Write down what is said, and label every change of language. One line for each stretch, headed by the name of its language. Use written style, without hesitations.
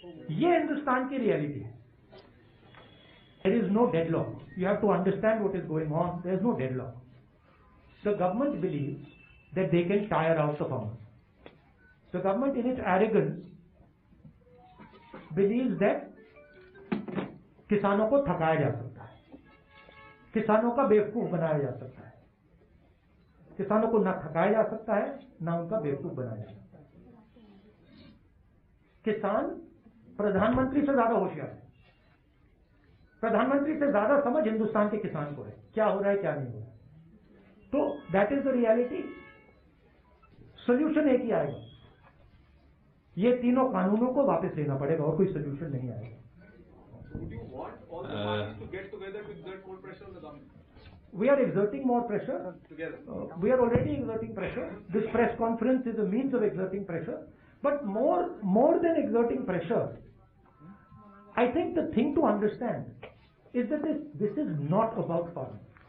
Hindi: ये हिंदुस्तान की रियलिटी है.
English: There is no deadlock. You have to understand what is going on. There is no deadlock. The government believes that they can tire out the farmers. The government, in its arrogance, believes that
Hindi: किसानों को थकाया जा सकता है, किसानों का बेवकूफ बनाया जा सकता है. किसानों को ना थकाया जा सकता है, ना उनका बेवकूफ बनाया जा सकता है. किसान प्रधानमंत्री से ज्यादा होशियार है. प्रधानमंत्री से ज्यादा समझ हिंदुस्तान के किसान को है, क्या हो रहा है क्या नहीं हो रहा है. तो
English: That is the reality.
Hindi: Solution एक ही आएगा, ये तीनों कानूनों को वापस लेना पड़ेगा, और कोई सोल्यूशन नहीं आएगा.
English: Would you want all the parties to get together to exert more pressure on the government? We are exerting more pressure. Together. We are already exerting pressure. This press conference is a means of exerting pressure. But more than exerting pressure, I think the thing to understand is that this is not about farming.